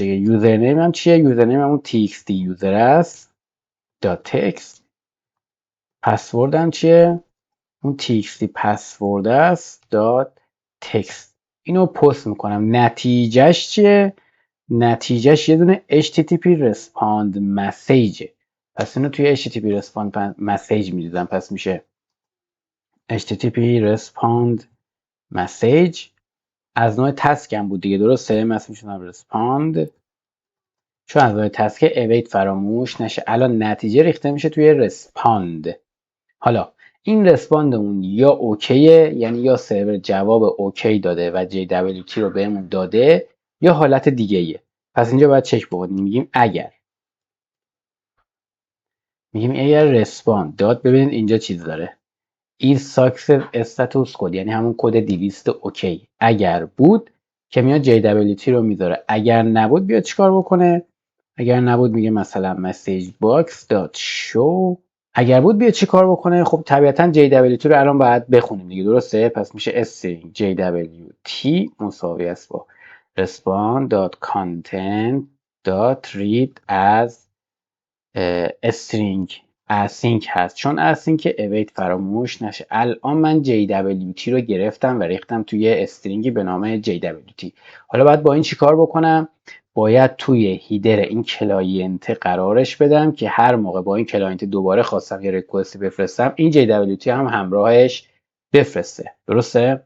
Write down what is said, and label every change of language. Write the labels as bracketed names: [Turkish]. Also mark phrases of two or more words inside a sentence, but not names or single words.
[Persian] یوزر نیم هم چیه؟ یوزر نیم همون txt یوزر است دات تکست. پسورد هم چیه؟ اون txt پسورد است دات تکست. اینو پست میکنم. نتیجهش چیه؟ نتیجهش یه دونه [English] HTTP respond message. [Persian] پس اینو توی [English] HTTP respond message [Persian] میدیدم، پس میشه [English] HTTP respond message. [Persian] از نوع تسک هم بود دیگه، درسته؟ مثلا میشونم respond، چون از نوع تسک await فراموش نشه. الان نتیجه ریخته میشه توی respond. حالا این رسپاندمون یا اوکیه، یعنی یا سرور جواب اوکی داده و JWT رو بهمون داده، یا حالت دیگه ایه. پس اینجا باید چک بکنیم. میگیم اگر رسپاند داد، ببینید اینجا چیز داره [English] is success status code، [Persian] یعنی همون کد 200 اوکی. اگر بود که میاد JWT رو میذاره، اگر نبود بیاد چیکار بکنه؟ اگر نبود میگه مثلا [English] message box dot show. [Persian] اگر بود بیاد چی کار بکنه؟ خب طبیعتا JWT رو الان باید بخونیم دیگه، درسته؟ پس میشه [English] string JWT [Persian] مساوی است با [English] respond.content.read as string async [Persian] هست، چون async await فراموش نشه. الان من JWT رو گرفتم و ریختم توی استرینگی به نام JWT. حالا باید با این چی کار بکنم؟ باید توی هیدر این کلاینت قرارش بدم که هر موقع با این کلاینت دوباره خواستم یه ریکوستی بفرستم، این JWT هم همراهش بفرسته، درسته؟